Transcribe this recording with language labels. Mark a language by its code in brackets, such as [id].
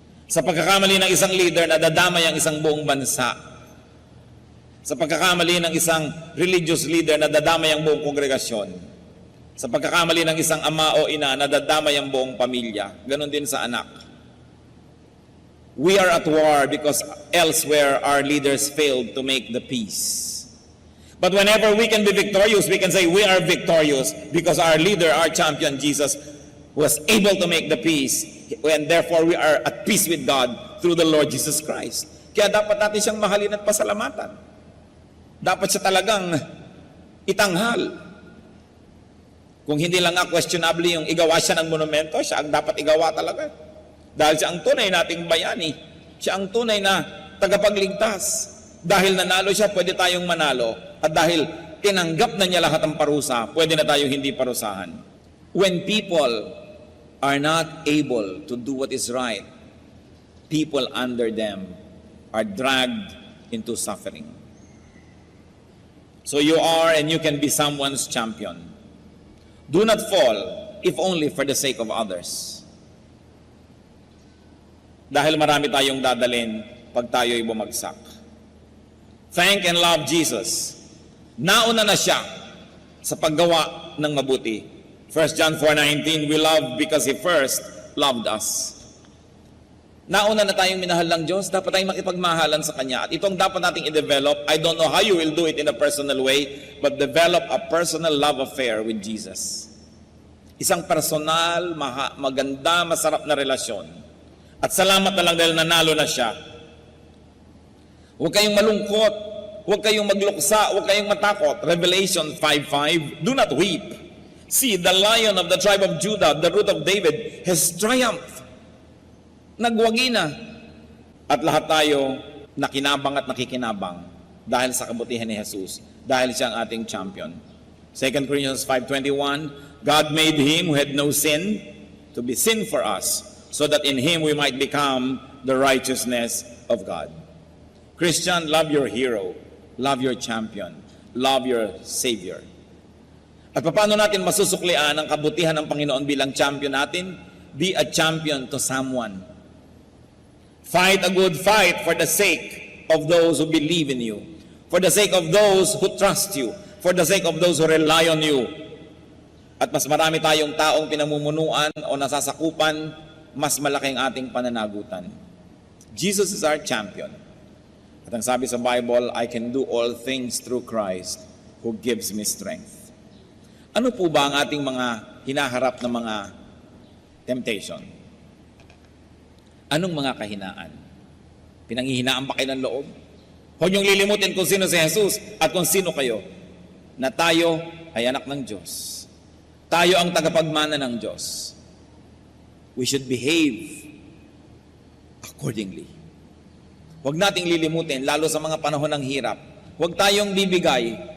[tl] Sa pagkakamali ng isang leader, nadadamay ang isang buong bansa. Sa pagkakamali ng isang religious leader, nadadamay ang buong kongregasyon. Sa pagkakamali ng isang ama o ina, nadadamay ang buong pamilya. Ganon din sa anak. [en] We are at war because elsewhere our leaders failed to make the peace. But whenever we can be victorious, we can say we are victorious because our leader, our champion, Jesus, was able to make the peace. And therefore we are at peace with God through the Lord Jesus Christ. [tl] Kaya dapat natin siyang mahalin at pasalamatan. Dapat siya talagang itanghal. Kung hindi lang nga questionable yung igawa siya ng monumento, siya ang dapat igawa talaga. Dahil siya ang tunay nating bayani. Siya ang tunay na tagapagligtas. Dahil nanalo siya, pwede tayong manalo. At dahil tinanggap na niya lahat ng parusa, pwede na tayong hindi parusahan. [en] When people are not able to do what is right, people under them are dragged into suffering. So you are and you can be someone's champion. Do not fall, if only for the sake of others. [tl] Dahil marami tayong dadalhin pag tayo'y bumagsak. [en] Thank and love Jesus. [tl] Nauna na siya sa paggawa ng mabuti. [en] 1 John 4:19, we love because He first loved us. [tl] Nauna na tayong minahal ng Diyos, dapat tayong makipagmahalan sa Kanya. At itong dapat nating i-develop, [en] I don't know how you will do it in a personal way, but develop a personal love affair with Jesus. [tl] Isang personal, maganda, masarap na relasyon. At salamat na lang dahil nanalo na siya. Huwag kayong malungkot, huwag kayong magluksa, huwag kayong matakot. [en] Revelation 5:5, do not weep. See, the Lion of the tribe of Judah, the Root of David, has triumphed. [tl] Nagwagi na. At lahat tayo nakinabang at nakikinabang dahil sa kabutihan ni Jesus, dahil siya ang ating champion. [en] 2 Corinthians 5:21, God made Him who had no sin to be sin for us, so that in Him we might become the righteousness of God. Christian, love your hero, love your champion, love your Savior. [tl] At paano natin masusuklian ang kabutihan ng Panginoon bilang champion natin? [en] Be a champion to someone. Fight a good fight for the sake of those who believe in you, for the sake of those who trust you, for the sake of those who rely on you. [tl] At mas marami tayong taong pinamumunuan o nasasakupan, mas malaki ang ating pananagutan. [en] Jesus is our champion. [tl] At ang sabi sa Bible, [en] I can do all things through Christ who gives me strength. [tl] Ano po ba ang ating mga hinaharap na mga temptation? Anong mga kahinaan? Pinanghihinaan ba kayo ng loob? Huwag niyong lilimutin kung sino si Jesus at kung sino kayo, na tayo ay anak ng Diyos. Tayo ang tagapagmana ng Diyos. [en] We should behave accordingly. [tl] Huwag nating lilimutin, lalo sa mga panahon ng hirap. Huwag tayong bibigay.